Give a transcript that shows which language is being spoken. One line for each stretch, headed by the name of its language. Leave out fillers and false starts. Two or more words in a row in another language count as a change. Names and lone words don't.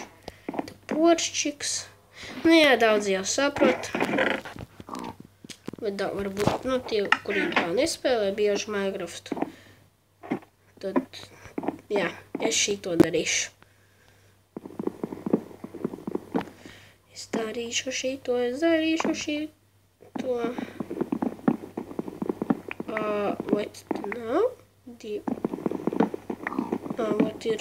Latvian: Tā porščiks. Nu jā, daudz jau saprot. Bet varbūt, nu, tie, kuriem tā nespēlē bieži Minecraftu. Tad, jā, es šito darīšu. Es darīšu šito.
English: What now? What ir?